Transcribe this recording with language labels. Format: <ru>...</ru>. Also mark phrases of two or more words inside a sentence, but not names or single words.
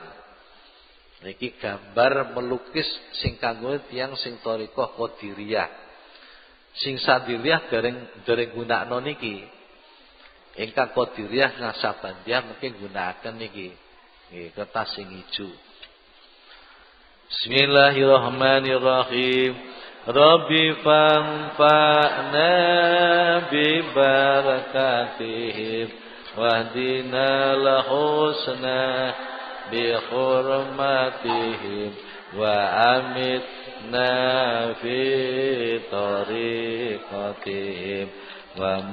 <jv>Niki gambar melukis sing kanggo tiyang sing thariqah Qadiriyah. Sing Sadiriyah dereng gunakno niki. Ingkang Qadiriyah Nasabandiyah mungkin gunakaken niki. Nggih, kertas sing ijo.</jv> <ar>Bismillahirrahmanirrahim. ربي فانفعنا ببركاتهم واهدنا الحسنى بحرمتهم وأمتنا في طريقتهم و</ar>